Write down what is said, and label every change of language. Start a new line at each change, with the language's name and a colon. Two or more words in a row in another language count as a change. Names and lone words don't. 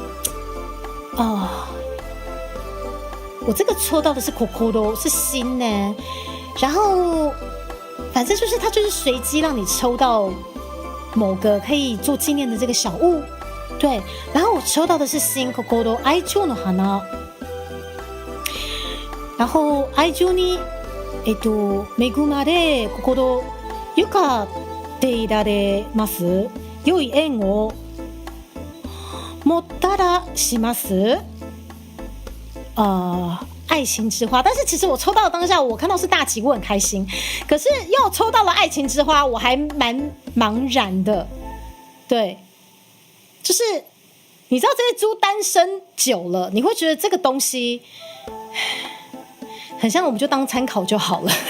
Chinese: 我这个抽到的是 Kokoro， 是心呢，然后反正就是它就是随机让你抽到某个可以做纪念的这个小物，对，然后我抽到的是心 Kokoro
Japanese: 愛情の花，然后愛情に恵まれ心ゆかっていられます良い縁をもたらします
Chinese: 爱情之花。但是其实我抽到的当下，我看到是大吉，我很开心。可是又抽到了爱情之花，我还蛮茫然的。对，就是你知道这些猪单身久了，你会觉得这个东西很像，我们就当参考就好了。